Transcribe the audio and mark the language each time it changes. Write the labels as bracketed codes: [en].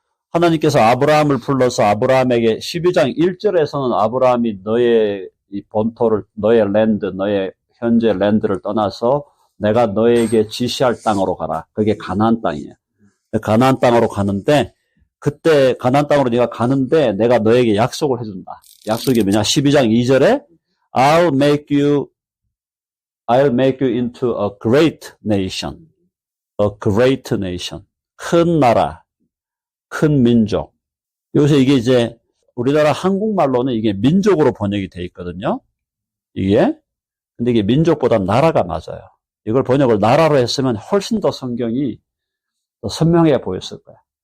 [ko] 하나님께서 아브라함을 불러서 아브라함에게 12장 1절에서는 아브라함이 너의 이 본토를, 너의 랜드, 너의 현재 랜드를 떠나서 내가 너에게 지시할 땅으로 가라. 그게 가나안 땅이에요. 가나안 땅으로 가는데 그때 가나안 땅으로 네가 가는데 내가 너에게 약속을 해준다. 약속이 뭐냐? 12장 2절에 [en] I'll make you into a great nation. A great nation. [ko] 큰 나라, 큰 민족. 여기서 이게 이제 우리나라 한국말로는 이게 민족으로 번역이 돼 있거든요. 근데 이게 민족보다 나라가 맞아요. 이걸 번역을 나라로 했으면 훨씬 더 성경이 더 선명해 보였을 거야.